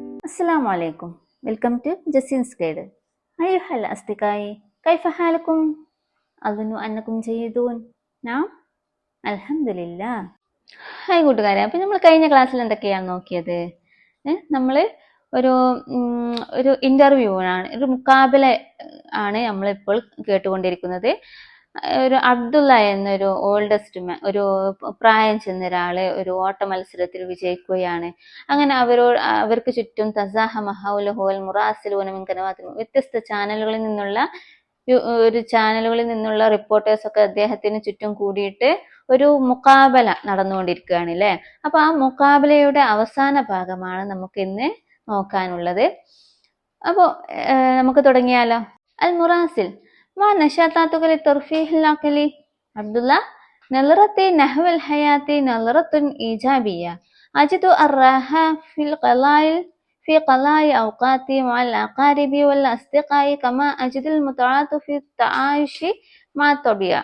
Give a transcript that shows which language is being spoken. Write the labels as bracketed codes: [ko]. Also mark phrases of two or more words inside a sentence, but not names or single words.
[ar] السلام عليكم. [en] Welcome to Jasin's Guide. [ar] أيها الأصدقاء، كيف حالكم؟ أظن أنكم جيدون. نعم الحمد لله. [ml] ഹായ് കൂട്ടുകാരെ, അപ്പം നമ്മൾ കഴിഞ്ഞ ക്ലാസ്സിൽ എന്തൊക്കെയാണ് നോക്കിയത്? നമ്മൾ ഒരു ഒരു ഇന്റർവ്യൂ ആണ്, ഒരു മുക്കാബല ആണ് നമ്മളിപ്പോൾ കേട്ടുകൊണ്ടിരിക്കുന്നത്. ഒരു അബ്ദുള്ള എന്നൊരു ഒരു പ്രായം ചെന്ന ഒരാള് ഒരു ഓട്ട മത്സരത്തിൽ വിജയിക്കുകയാണ്. അങ്ങനെ അവർക്ക് ചുറ്റും വ്യത്യസ്ത ചാനലുകളിൽ നിന്നുള്ള റിപ്പോർട്ടേഴ്സ് ഒക്കെ അദ്ദേഹത്തിന് ചുറ്റും കൂടിയിട്ട് ഒരു മുക്കാബല നടന്നുകൊണ്ടിരിക്കുകയാണ് അല്ലേ. അപ്പൊ ആ മുക്കാബലയുടെ അവസാന ഭാഗമാണ് നമുക്ക് ഇന്ന് നോക്കാനുള്ളത്. അപ്പോ നമുക്ക് തുടങ്ങിയാലോ. അൽ മുറാസിൽ [ar] ما نشاطاتك للترفيه العقلي؟ عبد الله: نظرتي نحو الحياة نظرة إيجابية. أجد الراحة في قضاء أوقاتي مع الأقارب والأصدقاء، كما أجد المتعة في التعايش مع الطبيعة.